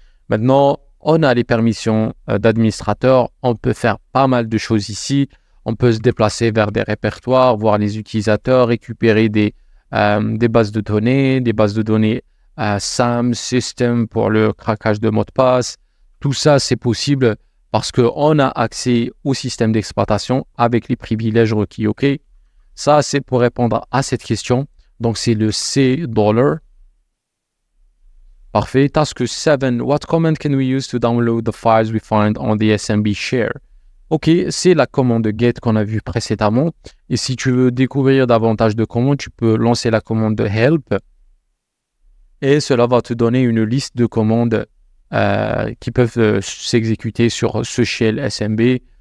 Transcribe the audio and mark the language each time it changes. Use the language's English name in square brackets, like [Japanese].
[French] Maintenant, on a les permissions d'administrateur, on peut faire pas mal de choses ici, on peut se déplacer vers des répertoires, voir les utilisateurs, récupérer des bases de données, SAM, System pour le craquage de mots de passe. Tout ça, c'est possible parce qu'on a accès au système d'exploitation avec les privilèges requis. OK. Ça, c'est pour répondre à cette question. Donc, c'est le C$. Parfait. Task 7. [English] What command can we use to download the files we find on the SMB share? [French] Ok, c'est la commande get qu'on a vue précédemment. Et si tu veux découvrir davantage de commandes, tu peux lancer la commande help. Et cela va te donner une liste de commandes qui peuvent s'exécuter sur ce shell SMB.